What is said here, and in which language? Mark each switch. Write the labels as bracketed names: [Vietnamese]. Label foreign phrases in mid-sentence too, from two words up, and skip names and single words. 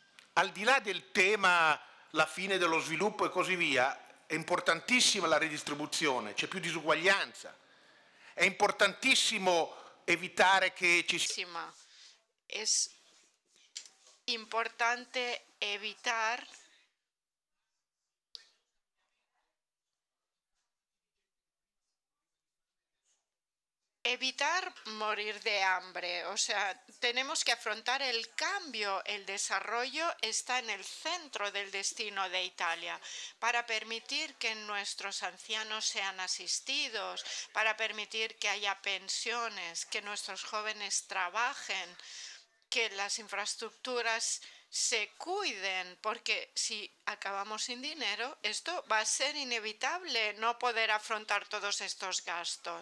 [Italian] al di là del tema, la fine dello sviluppo e così via, è importantissima la redistribuzione, c'è più disuguaglianza, è importantissimo evitare che ci sia... [Spanish] Es importante evitar morir de hambre. O sea, tenemos que afrontar el cambio. El desarrollo está en el centro del destino de Italia para permitir que nuestros ancianos sean asistidos, para permitir que haya pensiones, que nuestros jóvenes trabajen, que las infraestructuras se cuiden, porque si acabamos sin dinero, esto va a ser inevitable, no poder afrontar todos estos gastos.